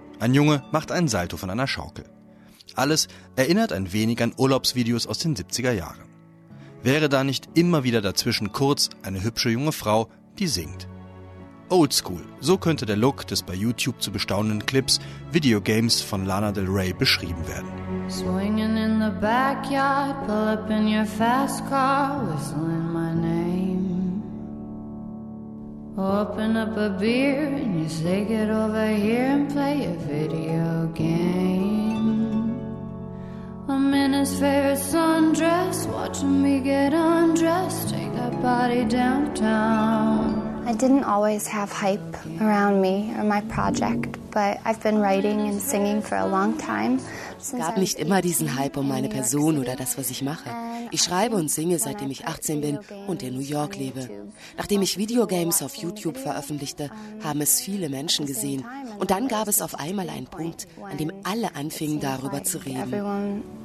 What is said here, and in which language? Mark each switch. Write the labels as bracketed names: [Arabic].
[German] Ein Junge macht einen Salto von einer Schaukel. Alles erinnert ein wenig an Urlaubsvideos aus den 70er Jahren. Wäre da nicht immer wieder dazwischen kurz eine hübsche junge Frau, die singt. Oldschool, so könnte der Look des bei YouTube zu bestaunenden Clips Videogames von Lana Del Rey beschrieben werden. [English] Swinging in the backyard, pull up in your fast car, whistling my name. Open up a beer and you say get over here and play a video game. I'm in his favorite sundress, watching me get undressed, take that body downtown. I didn't always have hype around me or my project, but I've been writing and singing for a long time. [German] Es gab nicht immer diesen Hype um meine Person oder das, was ich mache. Ich schreibe und singe, seitdem ich 18 bin und in New York lebe. Nachdem ich Videogames auf YouTube veröffentlichte, haben es viele Menschen gesehen. Und dann gab es auf einmal einen Punkt, an dem alle anfingen, darüber zu reden.